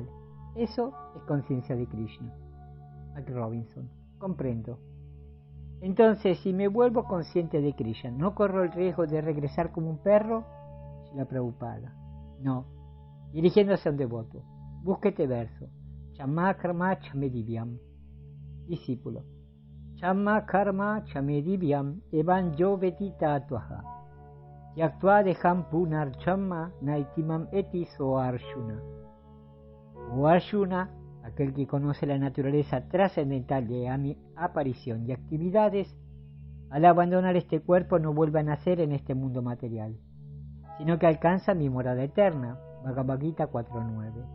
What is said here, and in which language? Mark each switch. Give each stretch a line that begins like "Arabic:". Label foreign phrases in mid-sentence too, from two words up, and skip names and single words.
Spanish: Eso es conciencia de Krishna. Mike Robinson: comprendo. Entonces, si me vuelvo consciente de Krishna, ¿no corro el riesgo de regresar como un perro? Srila Prabhupada: no. Dirigiéndose a un devoto: busque este verso.
Sanskrit: Chamma karma chamedivyam. Discípulo: Chamma karma chamedivyam evan yo vetita tuaha. Yaktva deham punar chamma naitimam etis o Arjuna.
Spanish: O Arjuna, aquel que conoce la naturaleza trascendental de mi aparición y actividades, al abandonar este cuerpo no vuelve a nacer en este mundo material, sino que alcanza mi morada eterna. Bhagavad Gita 4.9.